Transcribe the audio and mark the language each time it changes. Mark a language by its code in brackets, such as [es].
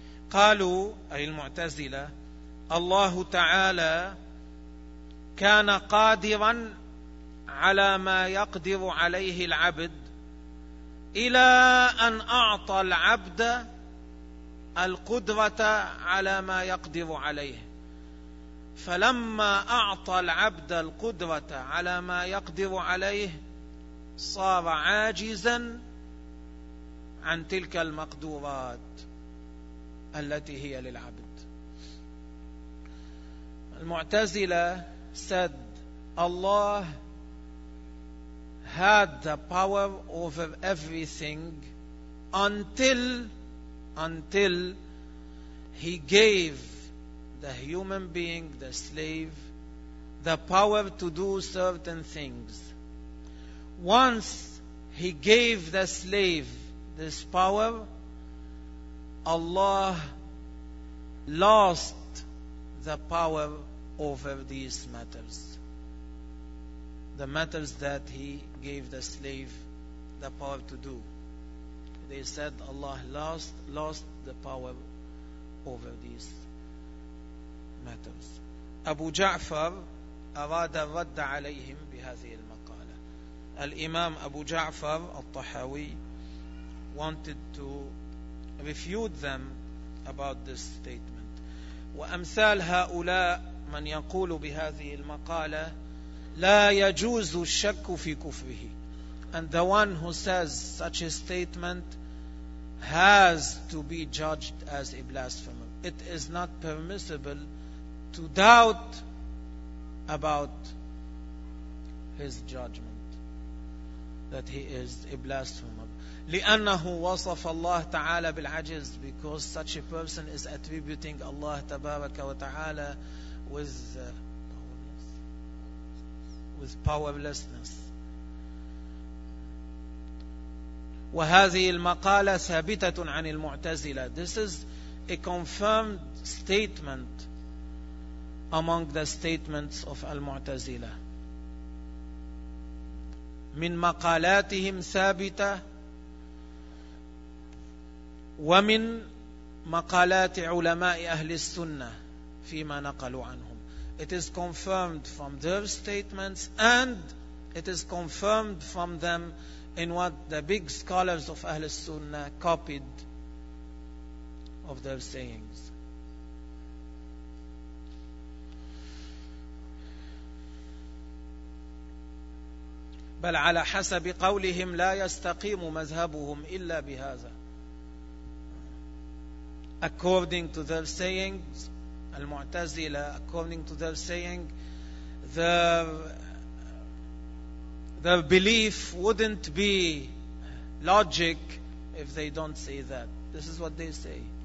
[ar] قالوا أي المعتزلة الله تعالى كان قادرا على ما يقدر عليه العبد إلى أن أعطى العبد القدرة على ما يقدر عليه. فلما أعطى العبد القدرة على ما يقدر عليه صار عاجزا عن تلك المقدورات التي هي للعبد. [en] المعتزلة said الله had the power over everything until he gave the human being, the slave, the power to do certain things. Once he gave the slave this power, Allah lost the power over these matters, the matters that he gave the slave the power to do. They said Allah lost the power over these matters. [ar] Abu Ja'far arada radda alayhim bihazi al-maqala. [en] Al-Imam Abu Ja'far al-Tahawi wanted to refute them about this statement. [ar] وأمثال هؤلاء من يقول بهذه المقالة لا يجوز الشك في كفره. [en] And the one who says such a statement has to be judged as a blasphemer. It is not permissible to doubt about his judgment that he is a blasphemer. [ar] لأنه وصف الله تعالى بالعجز, [en] because such a person is attributing Allah تبارك وتعالى with powerlessness. [ar] وهذه المقالة ثابتة عن المعتزلة. [en] This is a confirmed statement among the statements of المعتزلة. [ar] من مقالاتهم ثابتة ومن مقالات علماء أهل السنة فيما نقلوا عنهم. [en] It is confirmed from their statements and it is confirmed from them in what the big scholars of Ahl al-Sunnah copied of their sayings. [ar] بل على حسب قولهم لا يستقيم مذهبهم إلا بهذا. [en] According to their sayings, المعتزلة, according to their saying, their belief wouldn't be logic if they don't say that. This is what they say.